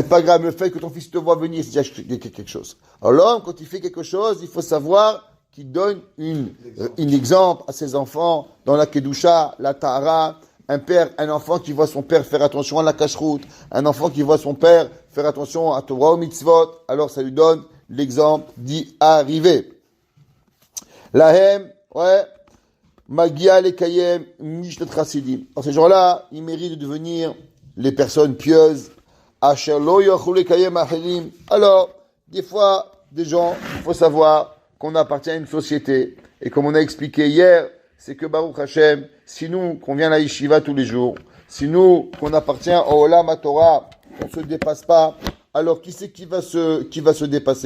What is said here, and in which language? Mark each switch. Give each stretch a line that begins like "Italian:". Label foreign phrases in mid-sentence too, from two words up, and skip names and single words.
French: C'est pas grave, le fait que ton fils te voit venir, c'est déjà quelque chose. Alors l'homme, quand il fait quelque chose, il faut savoir qu'il donne un exemple à ses enfants dans la Kedusha, la Tahara. Un enfant qui voit son père faire attention à la kashrut, un enfant qui voit son père faire attention à Torah ou mitzvot, alors ça lui donne l'exemple d'y arriver.
Hebrew: להם, מגיע לקיים משנת חסידים.
French: Alors ces gens-là, ils méritent de devenir les personnes pieuses.
Hebrew: אשר לא יוכלו לקיים אחרים.
French: Alors, des fois, des gens, il faut savoir qu'on appartient à une société. Et comme on a expliqué hier, c'est que
Hebrew: ברוך השם,
French: si nous, qu'on vient à la yeshiva tous les jours, si nous, qu'on appartient au
Hebrew: עולם התורה,
French: on se dépasse pas, alors qui c'est qui va se dépasser ?